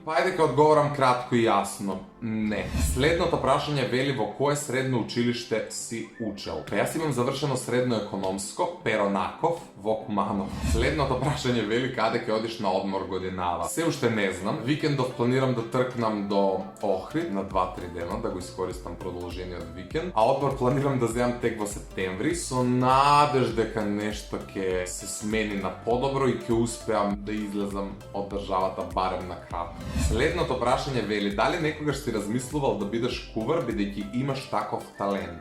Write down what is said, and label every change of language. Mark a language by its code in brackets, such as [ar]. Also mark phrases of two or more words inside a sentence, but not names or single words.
[mk] Па ајде ка одговорам кратко и јасно, не. Следното прашање вели, во које средно училиште си учел? Па јаз имам завршено средно економско, Перонаков, во Куманов. Следното прашање вели, каде ќе одиш на одмор годинава? Се уште не знам, викендов планирам да трнам до Охрид на 2-3 дена, да го искористам продолжение од викенд, а одмор планирам да земам тек во септември, со надеж дека нешто ќе се смени на подобро и ќе успеам да излезам од државата барем на кратко. Следното прашање вели, дали некогаш си размислувал да бидеш кувар, бидејќи имаш таков талент?